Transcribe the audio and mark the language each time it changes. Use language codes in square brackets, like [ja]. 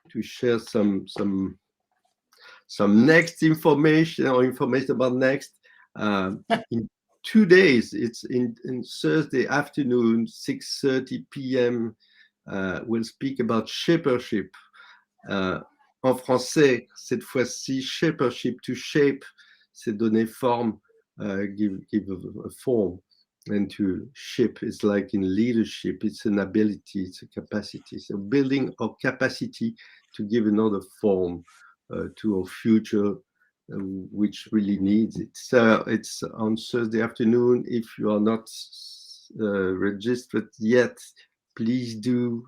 [en] share some next information or information about next. In 2 days, it's in Thursday afternoon, 6:30 p.m. We'll speak about shapership. [fr] En français, cette fois-ci, shapership, [en] to shape, [fr] c'est donner forme, [en] give a form. And to ship is like in leadership, it's an ability, it's a capacity. So building our capacity to give another form to our future, which really needs it. So it's on Thursday afternoon. If you are not registered yet, please do.